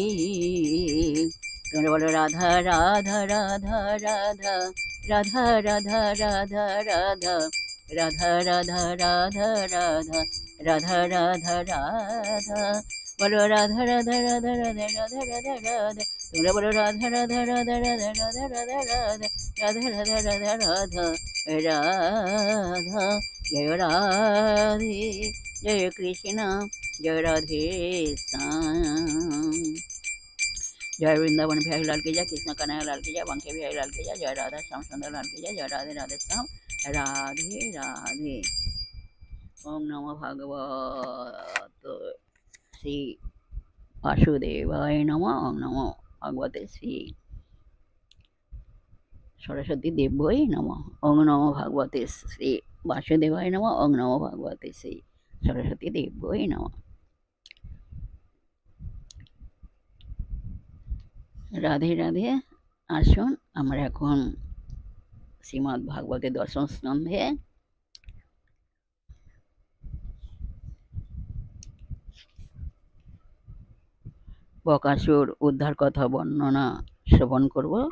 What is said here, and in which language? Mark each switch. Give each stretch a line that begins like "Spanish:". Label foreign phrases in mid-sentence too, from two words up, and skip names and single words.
Bangla: তোমরা বলো রাধা রাধা রাধা রাধা, রাধা রাধা রাধা রাধা, রাধা রাধা রাধা রাধা, রাধা রাধা রাধা, বলো রাধা রাধা রাধা রাধা রাধা রাধা রাধা। তোমরা বলো রাধা রাধা রাধা রাধা রাধা রাধা রাধা, রাধা রাধা রাধা রাধা রাধা। জয় রাধে জয় কৃষ্ণ জয় রাধে শ্যাম।
Hindi: जय वृंदावन बिहारी लाल की जय, कृष्ण कन्हैया लाल की जय, बांके बिहारी लाल की जय, जय राधा श्याम सुंदर लाल की जय, जय राधे राधे श्याम राधे राधे।
Sanskrit: ओम नमो भगवत श्री वासुदेवाय नमः। ओम नमो भगवते श्री सरस्वती देव्यै नमः। ओम नमो भगवते श्री वासुदेवाय नमः। ओम नमो भगवते श्री सरस्वती देव्यै नमः।
Bangla: রাধে রাধে। আসুন আমরা এখন শ্রীমদ্ ভাগবতের দশম স্কন্ধে বকাসুর উদ্ধার কথা বর্ণনা শ্রবণ করব।